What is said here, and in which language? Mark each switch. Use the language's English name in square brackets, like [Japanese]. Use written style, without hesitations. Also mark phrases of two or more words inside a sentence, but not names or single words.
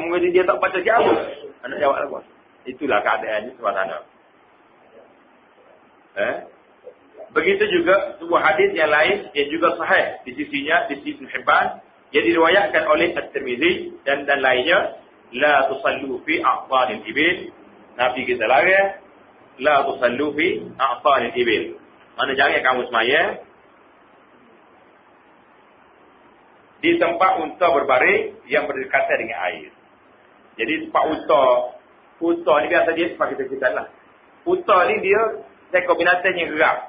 [Malay] Mungkin dia tak baca jawab. Anak jawab apa? Itulah keadaannya sebelah sana. Begitu juga sebuah hadis yang lain yang juga sahih di sisinya, di sisi Ibn Hibban, yang diriwayatkan oleh At-Tirmizi dan lainnya, [Arabic] لا تصلوا في أعطان الإبل. [Malay] Nabi kita larang, [Arabic] لا تصلوا في أعطان الإبل. [Malay] Mana jangan kamu sembahyang di tempat unta berbaring yang berdekatan dengan air. Jadi tempat unta ni biasa dia tempat kita lah. Unta ni dia seekor binatang yang gerak.